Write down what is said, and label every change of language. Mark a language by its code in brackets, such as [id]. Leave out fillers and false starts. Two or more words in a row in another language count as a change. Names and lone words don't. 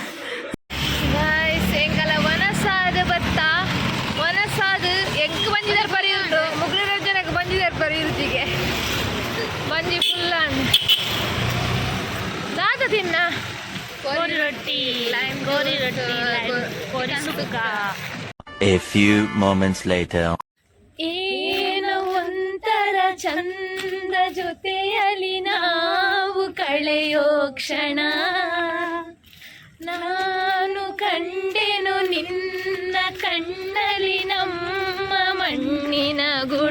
[tcy] ಎಂಕಲ ವನಸಾದ ಬತ್ತ ವನಸಾದ ಎಂಕ್ ಬಂಜಿದಾರ ಪರಿ ಉಂಟು ಮುಗ್ಲಿರ ಜನಕ್ಕೆ ಬಂಜಿದಾರ ಪರಿ ಇರುತ್ತಿಗೆ ಬಂಜಿ ಫುಲ್ಲ ದಾದ ತಿನ್ನ ಗೋರಿ ರೊಟ್ಟಿ ಸುಕ್ಕ. [en] A few moments later. [kn] ಏನೋ ಒಂಥರ ಚಂದ ಜೊತೆಯಲ್ಲಿ ನಾವು ಕಳೆಯೋ ಕ್ಷಣ, ನಾನು ಕಂಡೆನು ನಿನ್ನ ಕಣ್ಣಲ್ಲಿ ನಮ್ಮ ಮಣ್ಣಿನ ಗುಣ.